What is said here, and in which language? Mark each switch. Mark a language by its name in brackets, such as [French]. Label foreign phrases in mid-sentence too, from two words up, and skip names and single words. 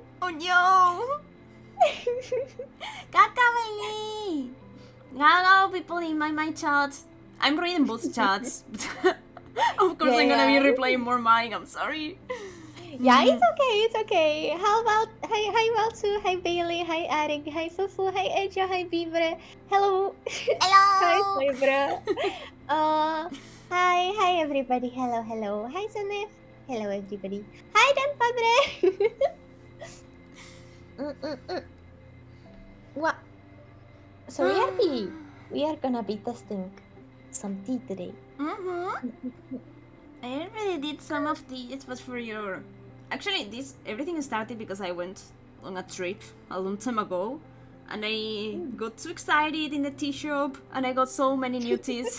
[English] Oh no. Gaga Bailey. Gaga people in my chat. I'm reading both chats. Of course, I'm gonna be replaying more mine. I'm sorry. Yeah, it's okay. How about hi Zatsu, hi Bailey, hi Arik, hi Fufu, hi Eja, hi Bibre. Hello. Hi Hello. Fibra. Hi everybody. Hello. Hi Sunif. Hello everybody. Hi Dan Padre. What? So we are gonna be testing some tea today. I already did some of these, but for your... Actually, everything started because I went on a trip a long time ago, and I got too excited in the tea shop, and I got so many new teas.